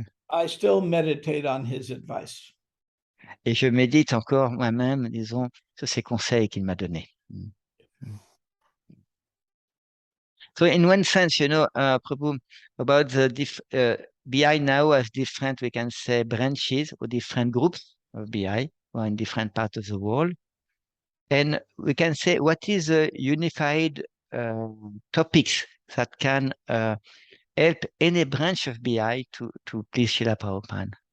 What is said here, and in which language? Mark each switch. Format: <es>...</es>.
<en>I still meditate on his advice.</en> <fr>Et je médite encore moi-même, disons, sur ces conseils qu'il m'a donnés.</fr> <en>So in one sense, Prabhu, about the BI now has different, we can say, branches or different groups of BI or in different parts of the world. And we can say what is a unified topics that can help any branch of BI to please Srila Prabhupada.</en>